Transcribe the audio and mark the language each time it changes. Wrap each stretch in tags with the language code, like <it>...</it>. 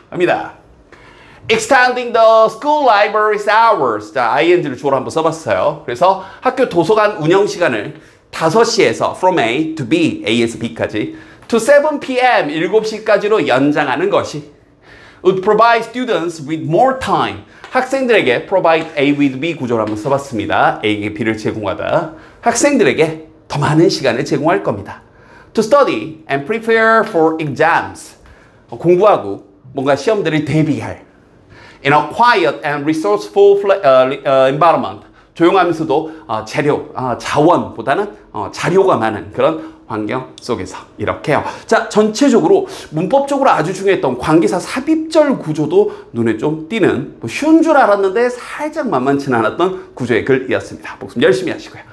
<ko>갑니다.</ko> <en>Extending the school library's hours.</en> <ko>자, ing를 주어로 한번 써봤어요. 그래서 학교 도서관 운영 시간을 5시에서 from A to B, A에서 B까지</ko> <en>to 7 p.m.</en> <ko>7시까지로 연장하는 것이</ko> <en>would provide students with more time.</en> <ko>학생들에게 provide A with B 구조를 한번 써봤습니다. A에게 B를 제공하다. 학생들에게 더 많은 시간을 제공할 겁니다.</ko> <en>To study and prepare for exams.</en> <ko>공부하고 뭔가 시험들을 대비할</ko> <en>in a quiet and resourceful environment.</en> <ko>조용하면서도 자원보다는 자료가 많은 그런 환경 속에서 이렇게요. 자, 전체적으로 문법적으로 아주 중요했던 관계사 삽입절 구조도 눈에 좀 띄는 쉬운 줄 알았는데 살짝 만만치는 않았던 구조의 글이었습니다. 복습 열심히 하시고요.</ko>